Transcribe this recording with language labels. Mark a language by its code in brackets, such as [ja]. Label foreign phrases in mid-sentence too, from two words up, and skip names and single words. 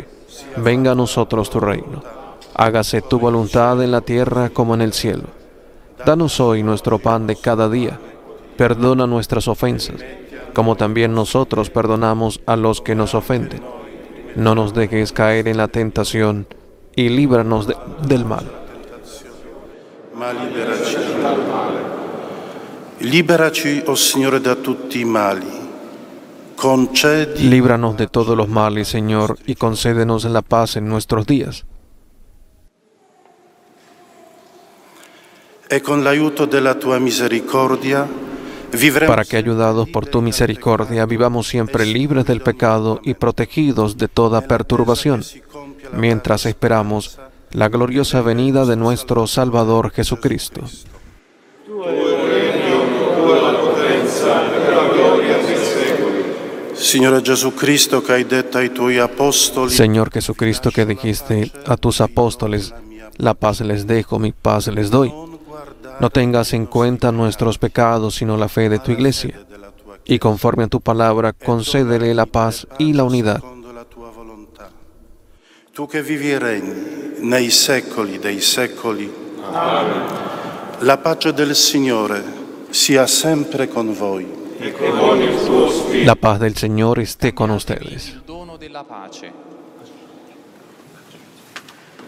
[es] Venga a nosotros tu reino. Hágase tu voluntad en la tierra como en el cielo. Danos hoy nuestro pan de cada día. Perdona nuestras ofensas, como también nosotros perdonamos a los que nos ofenden. No nos dejes caer en la tentación y líbranos del mal. [it] Liberaci, oh Signore, da tutti i mali. Concedi. [es] Líbranos de todos los males, Señor, y concédenos la paz en nuestros días. [it] E con l'aiuto della tua misericordia, [es] para que, ayudados por tu misericordia, vivamos siempre libres del pecado y protegidos de toda perturbación, mientras esperamos la gloriosa venida de nuestro Salvador Jesucristo. [it] Señor Jesucristo, que hai detto ai tuoi apostoli, [es] Señor Jesucristo, que dijiste a tus apóstoles, la paz les dejo, mi paz les doy. No tengas en cuenta nuestros pecados, sino la fe de tu iglesia. Y conforme a tu palabra, concédele la paz y la unidad. [it] Tu che vivi e regni nei secoli dei secoli. Amen. La pace del Signore sia sempre con voi. [es] La paz del Señor esté con ustedes.